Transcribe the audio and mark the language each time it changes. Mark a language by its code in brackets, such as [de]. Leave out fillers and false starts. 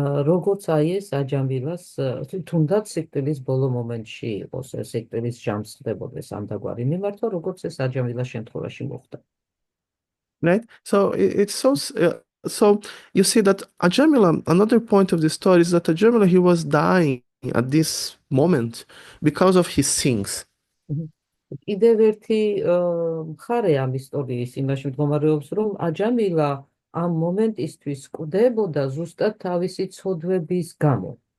[ka] როგორც აი ეს აჯამილას, თუნდაც სიკვდილის ბოლო მომენტში იყოს, სიკვდილის ჟამს ხდებოდეს ამდაგვარი მიმართვა, როგორც ეს აჯამილას შემთხვევაში მოხდა. [en] Right? So it's so you see that Ajamila, another point of the story is that Ajamila, he was dying at this moment because of his sins. [ka] კიდევ ერთი მხარე ამ ისტორიის იმაში მდგომარეობს, რომ აჯამილა ამ მომენტისთვის კვდებოდა ზუსტად თავისი ცოდვების გამო.